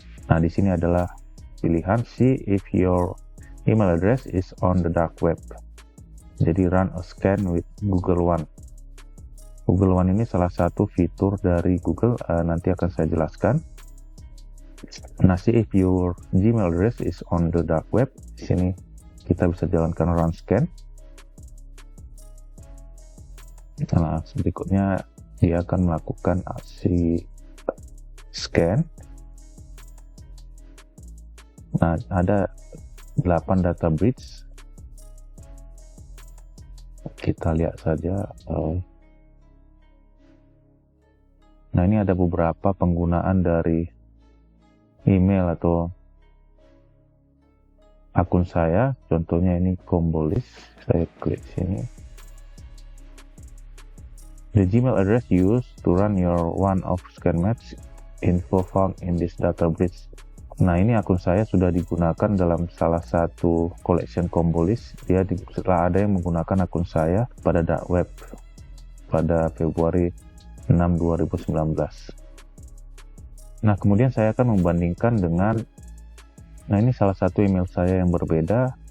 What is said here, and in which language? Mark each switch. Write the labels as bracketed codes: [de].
[id] Nah, di sini adalah pilihan [en] see if your email address is on the dark web. [id] Jadi [en] run a scan with Google One. [id] Google One ini salah satu fitur dari Google, nanti akan saya jelaskan. [en] Nah, see if your Gmail address is on the dark web. [id] Di sini kita bisa jalankan run scan. Nah, berikutnya dia akan melakukan aksi scan. Nah, ada 8 data breach. Kita lihat saja. Nah, ini ada beberapa penggunaan dari email atau akun saya. Contohnya ini Kombolis. Saya klik sini. [en] The Gmail address used to run your one-off scan match info found in this data breach. [id] Nah, ini akun saya sudah digunakan dalam salah satu collection Kombolis. Setelah ada yang menggunakan akun saya pada dark web pada Februari 6, 2019. Nah, kemudian saya akan membandingkan dengan, nah ini salah satu email saya yang berbeda.